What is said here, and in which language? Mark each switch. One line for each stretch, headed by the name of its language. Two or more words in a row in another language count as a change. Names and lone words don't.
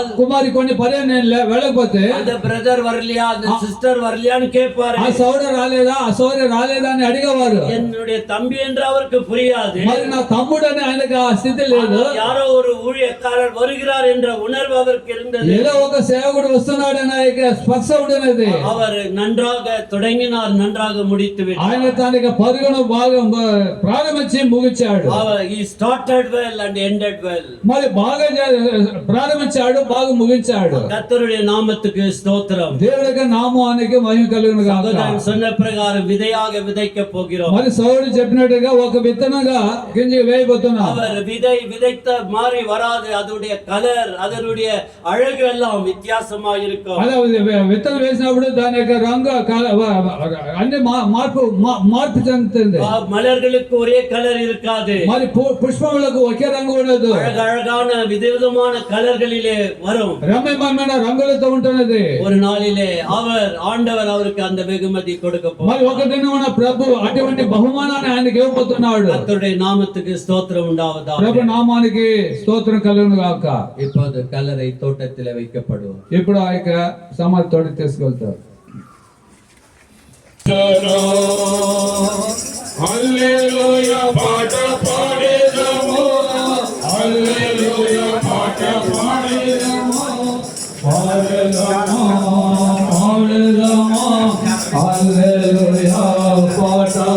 Telugu: కుమారి కొన్ని పర్యాయం నేను వెళ్ళకపోతే
Tamil: அந்த பிரதர் வரலையா, அந்த சிஸ்டர் வரலையான்னு கேட்பாரு.
Telugu: ఆ సోదరు రాలేదా, ఆ సోదరి రాలేదా అని అడిగేవారు.
Tamil: என்னுடைய தம்பி என்று அவருக்கு புரியாது.
Telugu: మరి నా తమ్ముడు అని ఆయనకు ఆ స్థితి లేదు.
Tamil: யாரோ ஒரு ஊழியக்காரர் வருகிறார் என்ற உணர்வு அவருக்கு இருந்தது.
Telugu: ఏదో ఒక సేవకుడు వస్తున్నాడు అనే స్పర్శ ఉండేది.
Tamil: அவர் நன்றாக தொடங்கினார், நன்றாக முடித்து விட்டார்.
Telugu: ఆయన తనకి పరుగును బాగా ప్రారంభించి ముగించాడు.
English: he started well and ended well.
Telugu: మరి బాగా ప్రారంభించాడు, బాగా ముగించాడు.
Tamil: கர்த்தருடைய நாமத்துக்கு ஸ்தோத்திரம்.
Telugu: దేవుడికి నామానికి మహిమ కలుగును గాక.
Tamil: சகோதரன் சொன்ன பிரகாரம் விதையாக விதைக்க போகிறோம்.
Telugu: మరి సౌరుడు చెప్పినట్టుగా ఒక విత్తనంగా గింజ వేయబోతున్నాం.
Tamil: அவர் விதைத்த மாதிரி வராது. அதனுடைய கலர், அதனுடைய அழகு எல்லாம் வித்தியாசமா இருக்கும்.
Telugu: అదే విత్తనం వేసినప్పుడు దాని యొక్క రంగు అన్ని మార్పు చెందుతుంది.
Tamil: மலர்களுக்கு ஒரே கலர் இருக்காது.
Telugu: మరి పుష్పములకు ఒకే రంగు ఉండదు.
Tamil: அழகான விதவிதமான கலர்களிலே வரும்.
Telugu: రమ్యమైన రంగులతో ఉంటున్నది.
Tamil: ஒரு நாளிலே ஆண்டவர் அவருக்கு அந்த வெகுமதி கொடுக்க போகிறார்.
Telugu: మరి ఒక దినమున ప్రభు అటువంటి బహుమానాన్ని ఆయనకి ఇవ్వబోతున్నాడు.
Tamil: கர்த்தருடைய நாமத்துக்கு ஸ்தோத்திரம் உண்டாவதாக.
Telugu: ప్రభు నామానికి స్తోత్రం కలుగును గాక.
Tamil: இப்போது கல்லறை தோட்டத்தில் வைக்கப்படும்.
Telugu: ఇప్పుడు ఆ యొక్క సమాధి తోటి తీసుకెళ్తారు. హల్లెలూయా పాట పాడేదము, హల్లెలూయా పాట పాడేదము, పాడేదము, పాడేదము, హల్లెలూయా పాట,